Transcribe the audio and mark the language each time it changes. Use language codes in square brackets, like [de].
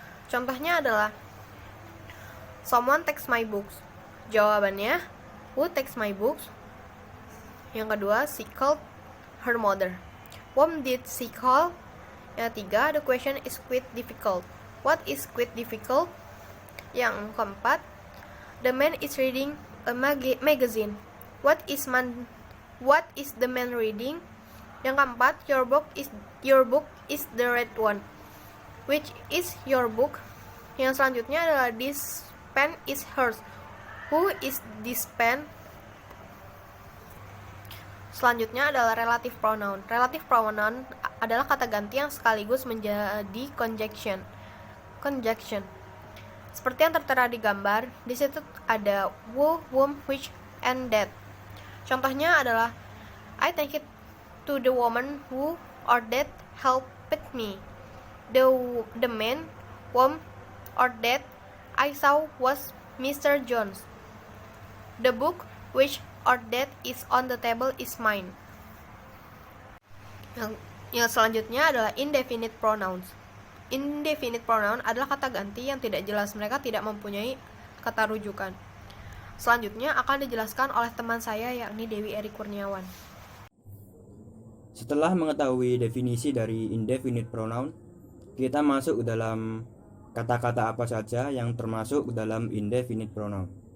[id] Contohnya adalah [en] someone takes my books. [id] Jawabannya, [en] who takes my books? [id] Yang kedua, [en] she called her mother. Whom did she call? [id] Yang ketiga, [en] the question is quite difficult. What is quite difficult? [id] Yang keempat, [en] the man is reading a magazine. What is the man reading? [id] Yang keempat, [en] your book is the red one. Which is your book? [id] Yang selanjutnya adalah [en] this pen is hers. Who is this pen? [id] Selanjutnya adalah relative pronoun. Relative pronoun adalah kata ganti yang sekaligus menjadi conjunction. Seperti yang tertera di gambar, di situ ada who, whom, which, and that. Contohnya adalah [en] I thank it to the woman who or that helped me. The man, whom, or that I saw was Mr. Jones. The book which or that is on the table is mine. [id] Yang selanjutnya adalah indefinite pronouns. Indefinite pronoun adalah kata ganti yang tidak jelas. Mereka tidak mempunyai kata rujukan. Selanjutnya akan dijelaskan oleh teman saya, yakni Dewi Eri Kurniawan. Setelah mengetahui definisi dari indefinite pronoun, kita masuk ke dalam kata-kata apa saja yang termasuk ke dalam indefinite pronoun.